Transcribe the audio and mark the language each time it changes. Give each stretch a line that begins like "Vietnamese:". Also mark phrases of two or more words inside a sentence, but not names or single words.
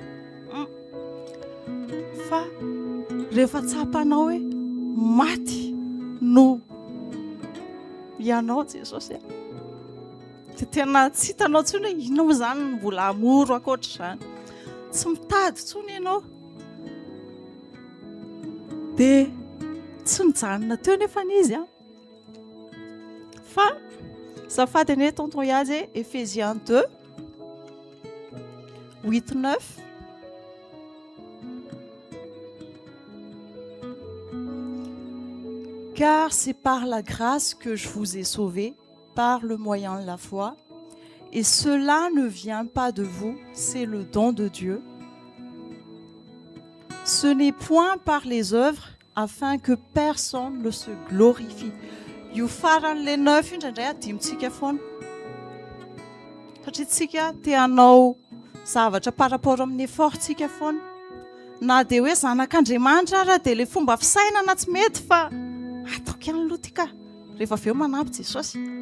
Malagasy: Fa rehefa tsapanao hoe maty no ianao Jesosy, dia tena tsy hitanao intsony hoe inona moa zany mbola amoro ankoatr'izany. Tsy mitady intsony ianao. Dia tsy nijanona teo nefa n'izy a. Fa zafady ane tonton Yady,
French: Ephésiens 2, 8-9. Car c'est par la grâce que je vous ai sauvés, par le moyen de la foi. Et cela ne vient pas de vous, c'est le don de Dieu. Ce n'est point par les œuvres, afin que personne ne se glorifie.
Malagasy: Io faran'le 9 indraindray adimitsika foana. Satria tsika te hanao zavatra
French: par rapport
Malagasy: amin'ny effortsika foana. Na dia hoe zanak'Andriamanitra ara dia le fomba fisainana tsy mety fa ataoko ihany aloha tika rehefa avy eo manampy Jesosy.